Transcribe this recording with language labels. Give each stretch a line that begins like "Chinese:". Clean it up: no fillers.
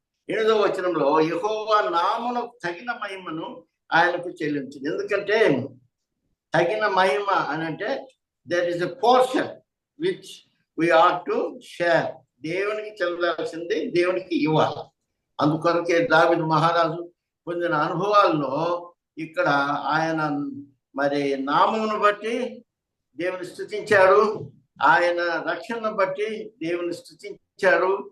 Telugu: 8వ వచనంలో యెహోవా నామమునకు తగిన మహిమను ఆయనకు చెల్లించింది. ఎందుకంటే తగిన మహిమ అని అంటే
English: there is a portion which we ought to share.
Telugu: దేవునికి చెందాల్సింది దేవునికి ఇవ్వాలి. అందుకొరకే దావీదు మహారాజు పొందిన అనుభవాల్లో ఇక్కడ ఆయన మరి నామమును బట్టి దేవుని స్తుతించాడు, ఆయన రక్షణను బట్టి దేవుని స్తుతించాడు.